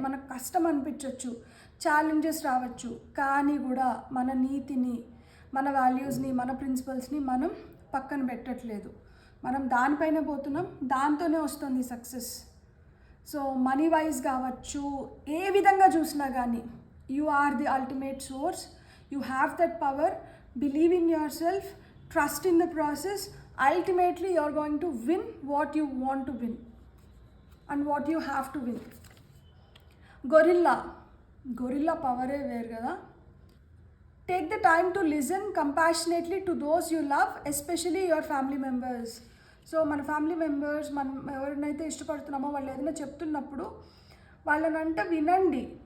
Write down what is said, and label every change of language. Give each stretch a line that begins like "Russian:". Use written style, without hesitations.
Telugu: మనకు కష్టం అనిపించవచ్చు, ఛాలెంజెస్ రావచ్చు, కానీ కూడా మన నీతిని, మన వాల్యూస్ని, మన ప్రిన్సిపల్స్ని మనం పక్కన పెట్టట్లేదు. మనం దానిపైన పోతున్నాం, దాంతోనే వస్తుంది సక్సెస్. సో మనీ వైజ్ కావచ్చు, ఏ విధంగా చూసినా కానీ
English: You are the ultimate source. You have that power. Believe in yourself, trust in the process. Ultimately you are going to win what you want to win and what you have to win. Gorilla power
Telugu: ఏ వేరు కదా.
English: Take the time to listen compassionately to those you love, especially your family members.
Telugu: So మన family members, మనం ఎవరినైతే ఇష్టపడుతున్నామో వాళ్ళు ఏదైనా చెప్తున్నప్పుడు వాళ్ళనంట వినండి.